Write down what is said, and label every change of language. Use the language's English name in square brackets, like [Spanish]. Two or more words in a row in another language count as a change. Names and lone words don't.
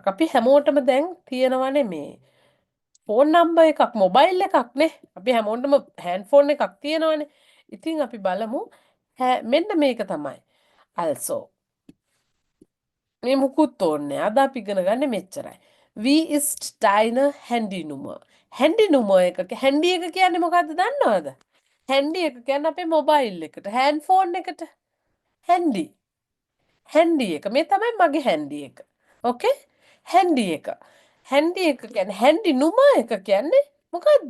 [Sinhala] අපි හැමෝටම දැන් තියෙනවනේ මේ [English] phone number [Sinhala] එකක්, මොබයිල් එකක් නේ. අපි හැමෝටම [English] hand phone [Sinhala] එකක් තියෙනවනේ. ඉතින් අපි බලමු මෙන්න මේක තමයි. also මේ මුකුත් ඕනේ. අද අපි ඉගෙන ගන්න මෙච්චරයි. [German] Wie ist deine Handynummer? [Sinhala] Handynummer එක හැන්ඩි එක කියන්නේ මොකද්ද දන්නවද? හැන්ඩි එක කියන්නේ අපේ මොබයිල් එකට, [English] hand phone [Sinhala] එකට. හැන්ඩි. හැන්ඩි එක. මේ තමයි මගේ හැන්ඩි එක. ඕකේ? හැන්ඩි එක. හැන්ඩි එක කියන්නේ [German] Handy Nummer [Sinhala] එක කියන්නේ මොකද්ද?